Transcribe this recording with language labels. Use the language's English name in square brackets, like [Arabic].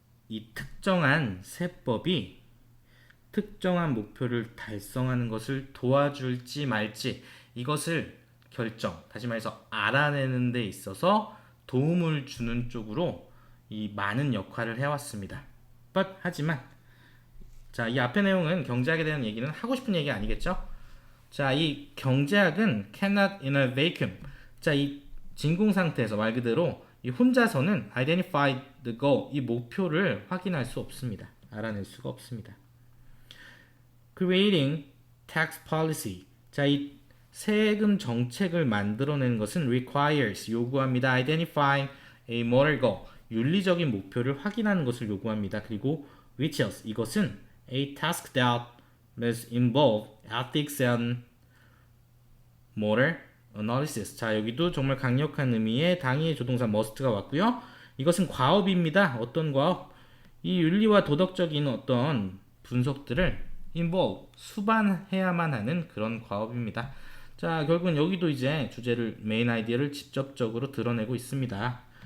[Korean] 이 특정한 세법이 특정한 목표를 달성하는 것을 도와줄지 말지, 이것을 다시 말해서 알아내는 데 있어서 도움을 주는 쪽으로 이 많은 역할을 해왔습니다. 하지만 자, 이 앞의 내용은 경제학에 대한 얘기는 하고 싶은 얘기 아니겠죠? 자, 이 경제학은 [English] cannot in a vacuum. [Korean] 자, 이 진공 상태에서 말 그대로 이 혼자서는 [English] identify the goal, [Korean] 이 목표를 확인할 수 없습니다. 알아낼 수가 없습니다. [English] creating tax policy. [Korean] 자, 이 세금 정책을 만들어내는 것은 [English] requires, [Korean] 요구합니다. [English] identifying a moral goal, [Korean] 윤리적인 목표를 확인하는 것을 요구합니다. 그리고 [English] which is, [Korean] 이것은 [English] a task that must involve ethics and moral analysis. [Korean] 자, 여기도 정말 강력한 의미의 당위의 조동사 must가 왔고요. 이것은 과업입니다. 어떤 과업? 이 윤리와 도덕적인 어떤 분석들을 involve, 수반해야만 하는 그런 과업입니다. 자, 결국은 여기도 이제 주제를, 메인 아이디어를 직접적으로 드러내고 있습니다.